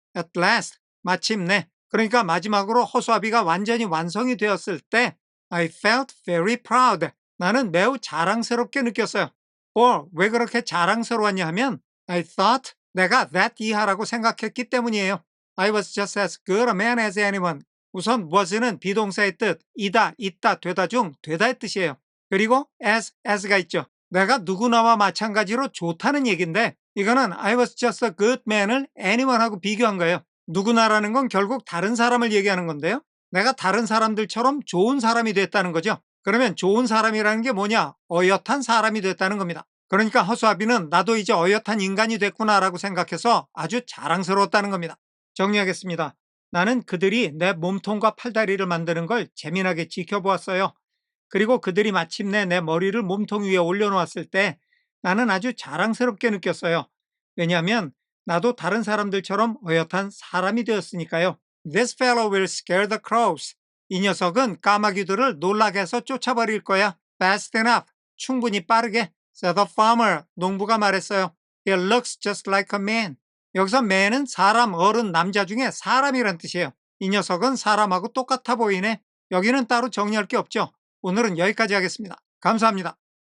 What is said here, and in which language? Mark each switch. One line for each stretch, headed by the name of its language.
English: At last,
Korean: 마침내, 그러니까 마지막으로 허수아비가 완전히 완성이 되었을 때
English: I felt very proud.
Korean: 나는 매우 자랑스럽게 느꼈어요. 왜 그렇게 자랑스러웠냐 하면
English: I thought,
Korean: 내가 that 이하라고 생각했기 때문이에요.
English: I was just as good a man as anyone.
Korean: 우선 was는 비동사의 뜻, 이다, 있다, 되다 중 되다의 뜻이에요. 그리고 as가 있죠. 내가 누구나와 마찬가지로 좋다는 얘기인데 이거는
English: I was just a good man
Korean: 을 anyone하고 비교한 거예요. 누구나라는 건 결국 다른 사람을 얘기하는 건데요. 내가 다른 사람들처럼 좋은 사람이 됐다는 거죠. 그러면 좋은 사람이라는 게 뭐냐? 어엿한 사람이 됐다는 겁니다. 그러니까 허수아비는 나도 이제 어엿한 인간이 됐구나라고 생각해서 아주 자랑스러웠다는 겁니다. 정리하겠습니다. 나는 그들이 내 몸통과 팔다리를 만드는 걸 재미나게 지켜보았어요. 그리고 그들이 마침내 내 머리를 몸통 위에 올려놓았을 때 나는 아주 자랑스럽게 느꼈어요. 왜냐하면 나도 다른 사람들처럼 어엿한 사람이 되었으니까요.
English: This fellow will scare the crows.
Korean: 이 녀석은 까마귀들을 놀라게 해서 쫓아버릴 거야.
English: Fast enough.
Korean: 충분히 빠르게.
English: said the farmer.
Korean: 농부가 말했어요.
English: He looks just like a man.
Korean: 여기서 man은 사람, 어른, 남자 중에 사람이란 뜻이에요. 이 녀석은 사람하고 똑같아 보이네. 여기는 따로 정리할 게 없죠. 오늘은 여기까지 하겠습니다. 감사합니다.